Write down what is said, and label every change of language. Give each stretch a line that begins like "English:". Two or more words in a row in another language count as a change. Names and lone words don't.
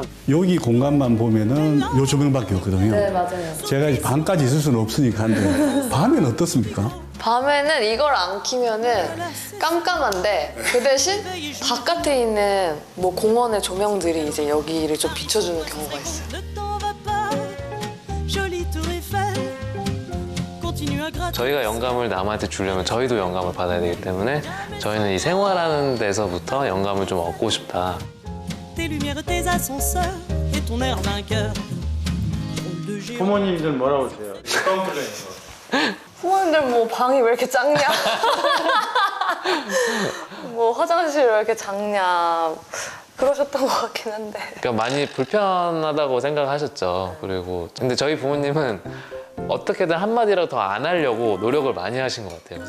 Korean: 여기 공간만 보면은 요 조명밖에 없거든요. 네, 맞아요. 제가 이제 밤까지 있을 수는 없으니까 한데 밤에는 어떻습니까? 밤에는 이걸 안 켜면은 깜깜한데 그 대신 바깥에 있는 뭐 공원의 조명들이 이제 여기를 좀 비춰주는 경우가 있어요.
French: Ne t'en va pas, jolie tour Eiffel. Continue à gratter.
Korean: 저희가 영감을 남한테 주려면 저희도 영감을 받아야 되기 때문에 저희는 이 생활하는 데서부터 영감을 좀 얻고 싶다.
French: Tes lumières, tes ascenseurs et ton air vainqueur. Drôle de géant.
Korean: 부모님들 뭐라고 하세요? 컴플레인. 부모님들 뭐 방이 왜 이렇게 작냐? 뭐 화장실 왜 이렇게 작냐? 그러셨던 것 같긴 한데. 그러니까 많이 불편하다고 생각하셨죠. 그리고 근데 저희 부모님은 어떻게든 한마디라도 더 안 하려고 노력을 많이 하신 것 같아요.